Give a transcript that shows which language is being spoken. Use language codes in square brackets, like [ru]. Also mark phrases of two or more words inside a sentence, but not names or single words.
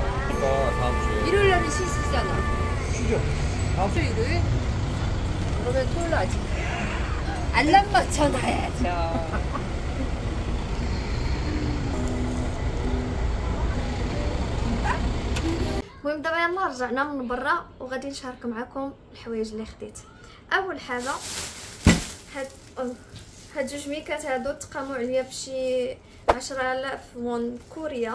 [ko] 그러니까 다음 주에 일요일 날은 쉬시잖아. 쉬죠. 다음 주 일요일? 그러면 토요일 날 아직 알람 맞춰놔야죠. [ar] المهم دابا يلا رجعنا من برا وغادي نشارك معكم الحوايج اللي خديت. اول حاجه هاد جوج ميكات هادو تقاموا عليا بشي 10,000 وون كوريا.